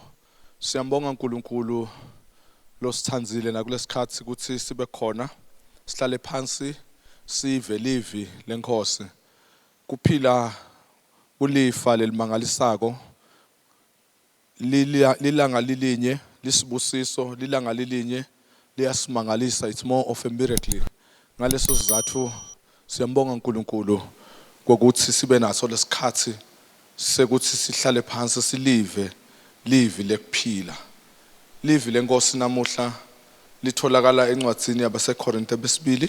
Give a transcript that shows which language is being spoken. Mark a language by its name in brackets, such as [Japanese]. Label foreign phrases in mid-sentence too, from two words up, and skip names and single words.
[Swati] Siyambonga uNkulunkulu losithandzile nakulesikhathi ukuthi sibe khona. Sihlale phansi sive livi lenkosi. Kuphila ulifa lelimangalisako. Lilanga lilinye lisibusiso, lilanga lilinye liyasimangalisa. [English] It's more of a miracle. [Swati] Ngaleso sizathu siyambonga uNkulunkulu kokuthi sibe naso lesikhathi sekuthi sihlale phansi silive livi lekuphila. Livi lenkosi namuhla litholakala encwadzini yabaseKorinte besibili.